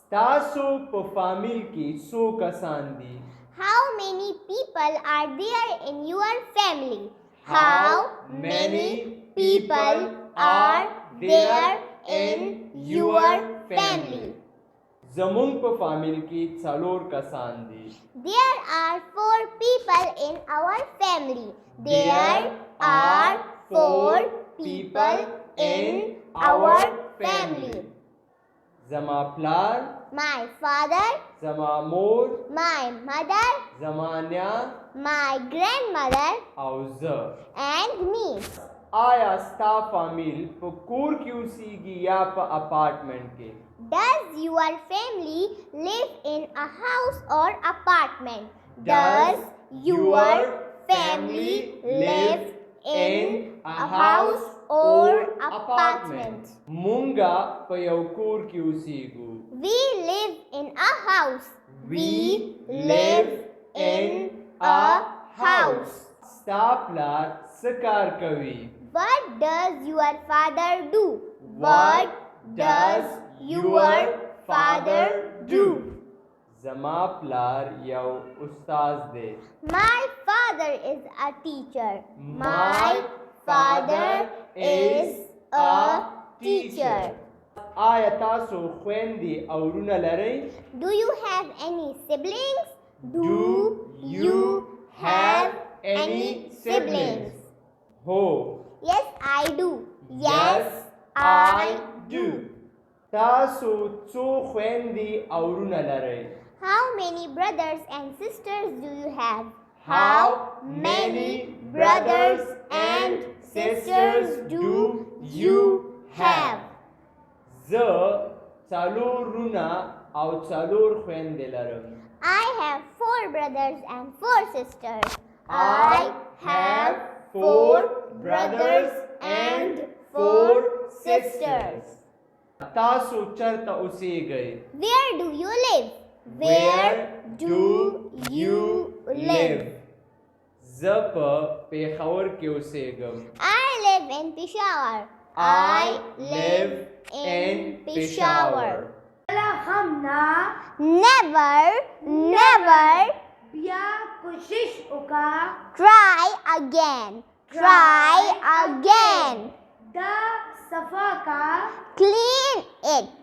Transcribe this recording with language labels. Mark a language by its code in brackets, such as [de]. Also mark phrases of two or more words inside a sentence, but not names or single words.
[ps] ستاسو په فامیل کې څو کسان دي؟ [en] How many people are there in your family? How many people are there in your family? [ps] زمونږ په فامیل کې څلور کسان دي. [en] There are 4 people in our family. There are 4 people in our family. [ps] زما پلار، [en] My father, [ps] زما مور، [en] my mother, [ps] زما نیا [en] my grandmother, [ps] او زه. [en] and me. [ps] آیا ستا فامیل په کور کې اوسیږي یا په اپارټمنټ کې؟ [en] Does your family live in a house or apartment? Does your family live in a house or apartment? [ps] مونږه په یو کور کې اوسیږو. [en] We live in a house. We live in a house. [ps] ستا پلار څه کار کوي؟ [en] What does your father do? What does your father do? [ps] زما پلار یو استاد دی. [en] My father is a teacher. My father is a teacher. [ps] آیا تاسو خویندې او وروڼه لرئ؟ [en] Do you have any siblings? Do you have any siblings? [ps] هو. [en] Yes, I do. Yes, I do. [ps] تاسو څو خویندې او وروڼه لرئ؟ [en] How many brothers and sisters do you have? How many brothers and sisters do you have? [ps] زه څلور وروڼه او څلور خویندې لرم. [en] I have 4 brothers and 4 sisters. I have 4 brothers and 4 sisters. [ps] تاسو چیرته اوسیږئ؟ [en] Where do you live? Where do you live? [ps] زه په پېښور کې اوسیږم. [en] I live in Peshawar. I live in Peshawar. Never, never try again. Try again. Clean it.